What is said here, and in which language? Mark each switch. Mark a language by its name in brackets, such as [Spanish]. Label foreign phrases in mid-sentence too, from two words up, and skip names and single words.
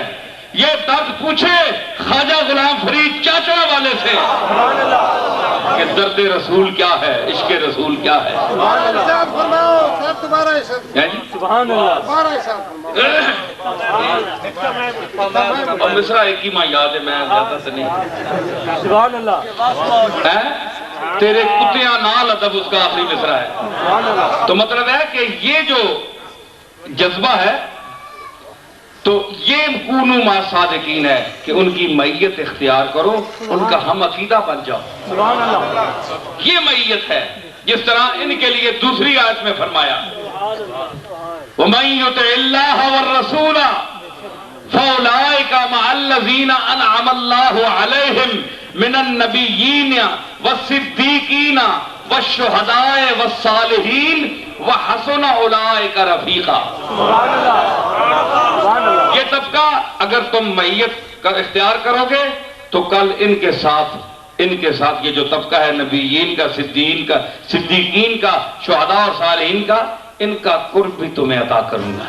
[Urdu] یہ درد پوچھے خواجہ غلام فرید چاچڑا والے سے کہ درد رسول کیا ہے، عشق رسول کیا ہے. ارشاد فرماؤ صاحب تمہارا ارشاد. [Arabic] سبحان اللہ. [Urdu] تمہارا ارشاد فرماؤ. اور مصرع ایک ہی ماں یاد ہے، میں زیادہ سے نہیں. [Arabic] سبحان اللہ. [Punjabi] تیرے کتیاں نال ادب اس کا آخری مصرع ہے. [Arabic] سبحان اللہ. [Urdu] تو مطلب ہے کہ یہ جو جذبہ ہے تو یہ [Arabic] کونوا مع الصادقین [Urdu] ہے کہ ان کی معیت اختیار کرو، ان کا ہم عقیدہ بن جاؤ. [Arabic] سبحان اللہ. [Urdu] یہ معیت ہے. جس طرح ان کے لیے دوسری آیت میں فرمایا [Arabic] وَمَن يُطِعِ اللَّهَ وَالرَّسُولَ فَأُولَٰئِكَ مَعَ الَّذِينَ أَنْعَمَ اللَّهُ عَلَيْهِمْ مِنَ النَّبِيِّينَ وَالصِّدِّيقِينَ وَالشُّهَدَاءِ وَالصَّالِحِينَ وَحَسُنَ أُولَٰئِكَ رَفِيقًا. سبحان اللہ. سبحان اللہ. [Urdu] یہ طبقہ اگر تم معیت کا اختیار کرو گے تو کل ان کے ساتھ یہ جو طبقہ ہے نبیین کا، صدیقین کا، شہداء اور صالحین کا، ان کا قرب بھی تمہیں عطا کروں گا.